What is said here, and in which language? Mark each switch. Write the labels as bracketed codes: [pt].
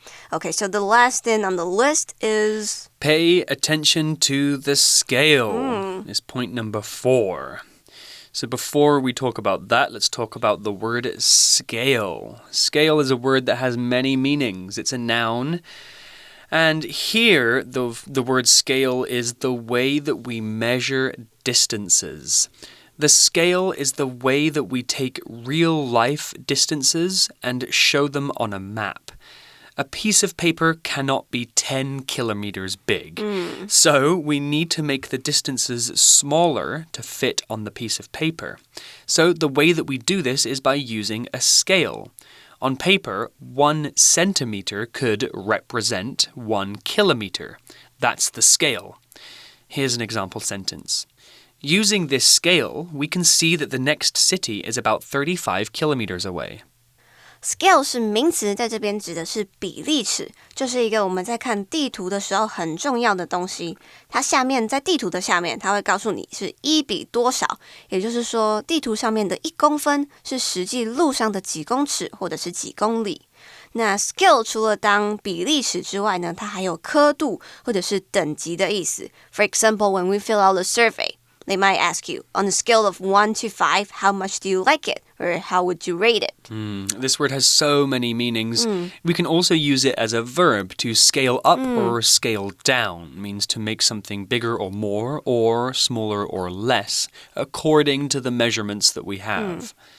[en] Okay, so the last thing on the list is... Pay attention to the scale is point number 4.So before we talk about that, let's talk about the word scale. Scale is a word that has many meanings. It's a noun. And here, the word scale is the way that we measure distances. The scale is the way that we take real-life distances and show them on a map. A piece of paper cannot be 10 kilometers big. So we need to make the distances smaller to fit on the piece of paper. So the way that we do this is by using a scale. On paper, 1 centimeter could represent 1 kilometer. That's the scale. Here's an example sentence. Using this scale, we can see that the next city is about 35 kilometers away. [zh] Scale 是名词，在这边指的是比例尺，就是一个我们在看地图的时候很重要的东西。它下面在地图的下面，它会告诉你是1比多少，也就是说，地图上面的1公分是实际路上的几公尺或者是几公里。那 scale 除了当比例尺之外呢，它还有刻度或者是等级的意思。 [en] For example, when we fill out a survey,They might ask you, on a scale of 1 to 5, how much do you like it? Or how would you rate it? This word has so many meanings. We can also use it as a verb to scale up or scale down. It means to make something bigger or more, or smaller or less, according to the measurements that we have.